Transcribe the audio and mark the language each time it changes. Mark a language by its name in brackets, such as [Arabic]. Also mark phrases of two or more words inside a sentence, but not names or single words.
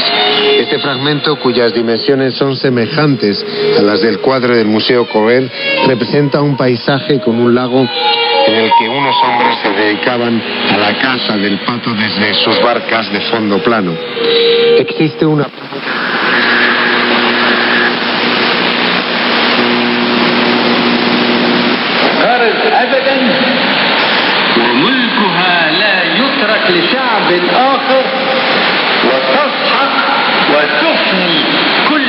[Spanish] Este fragmento, cuyas dimensiones son semejantes a las del cuadro del Museo Coel, representa un paisaje con un lago en el que unos hombres se dedicaban a la caza del pato desde sus barcas de fondo plano. Existe una... [Arabic] أبدا وملكها لا يترك لشعب آخر وتسحق وتفني كل